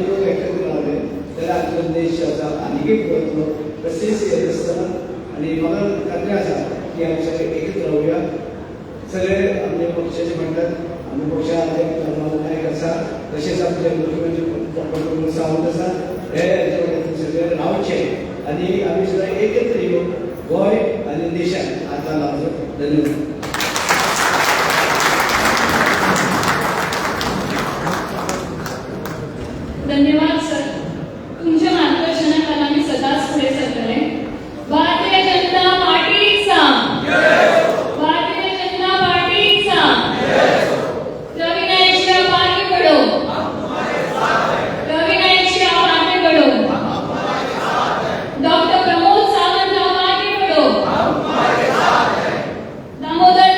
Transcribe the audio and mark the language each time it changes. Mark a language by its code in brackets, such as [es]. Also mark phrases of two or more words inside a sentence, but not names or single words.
[kok] लोक एकत्र रावले जाल्यार आमचो देश आसा आनीकय फुडलो तशेंच हें आसतना आनी म्हाका खात्री आसा की आमी सगळे एकत्र रावया सगळे आमचे पक्षाचे म्हणटात आमी पक्षाचे नायक आसा तशेंच आमचे मुख्यमंत्री डॉक्टर प्रमोद सावंत आसा हे सगळे रावचे आनी आमी सगळे एकत्र येवन गोंय आनी देशाक हाताळ लावचो धन्यवाद [mr] धन्यवाद सर तुमच्या मार्गदर्शनाखाली आम्ही सदाच पुढे सरतले भारतीय जनता पार्टीचा भारतीय जनता पार्टीचा रवी नाईकची [hi] आप आगे बढ़ो रवी नाईकची आप आगे बढ़ो डॉक्टर प्रमोद सावंत आप आगे बढ़ो